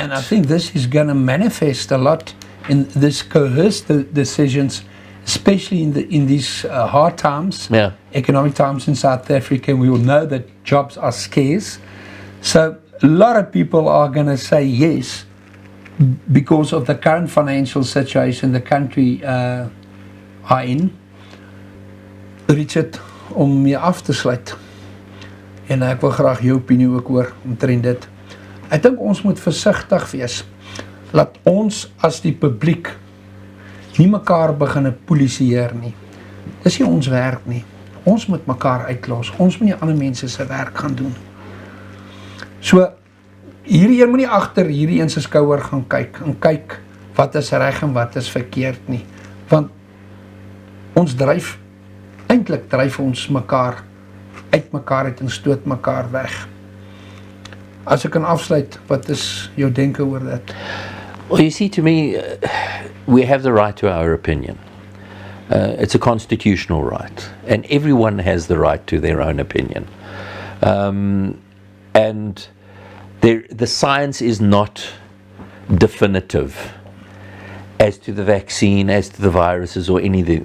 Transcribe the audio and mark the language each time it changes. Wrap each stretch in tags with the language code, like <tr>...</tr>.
<en>And I think this is going to manifest a lot in this coerced decisions, especially in these hard times, economic times in South Africa. We all know that jobs are scarce. So a lot of people are going to say yes because of the current financial situation the country are in.</en> <af>Richard, om mee af te sluit, en ek wil graag jou opinie ook hoor omtrent dit. Ek dink ons moet versigtig wees. Laat ons as die publiek nie mekaar begin polisieer nie. Dis nie ons werk nie. Ons moet mekaar uitlos. Ons moet nie ander mense se werk gaan doen. So, hierdie een moet nie agter hierdie een se skouer gaan kyk en kyk wat is reg en wat is verkeerd nie. Want ons eintlik dryf ons mekaar uit mekaar uit en stoot mekaar weg. As ek kan afsluit, wat is jou denke oor dit?</af> <en>Well, you see, to me, we have the right to our opinion. It's a constitutional right, and everyone has the right to their own opinion. And the science is not definitive as to the vaccine, as to the viruses or anything.</en>